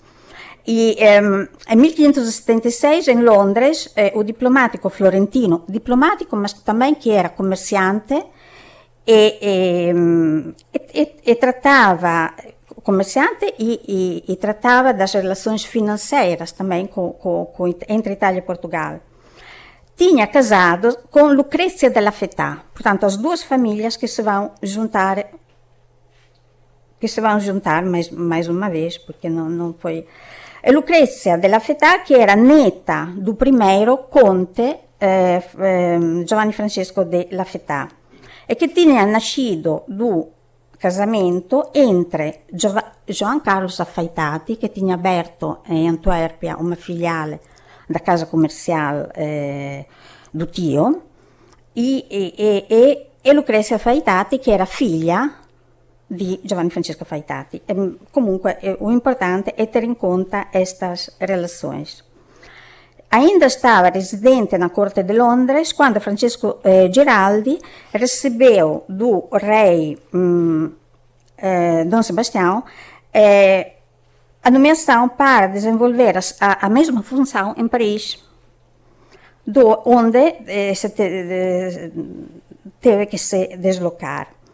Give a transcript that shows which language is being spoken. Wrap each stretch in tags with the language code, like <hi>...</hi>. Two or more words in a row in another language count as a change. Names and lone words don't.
<pt>E em 1576, em Londres, o diplomático florentino, mas também que era comerciante, e trattava das relações financeiras também entre Itália e Portugal. Tinha casado com Lucrezia della Fetà, portanto, as 2 famílias que se vão juntar mais uma vez, porque não foi... Lucrezia della Fetà, que era neta do primeiro conte Giovanni Francesco della Fetà, e che tinha nascido do casamento entre João Carlos Affaitati, che tinha aberto em Antuérpia uma filiale da casa comercial do tio,</pt> <it>e Lucrezia Affaitati, che era figlia di Giovanni Francesco Affaitati.</it> <pt>Comunque, o importante é ter em conta estas relações. Ainda estava residente na corte de Londres quando Francesco Giraldi recebeu do rei Dom Sebastião a nomeação para desenvolver a mesma função em Paris, onde teve que se deslocar.</pt>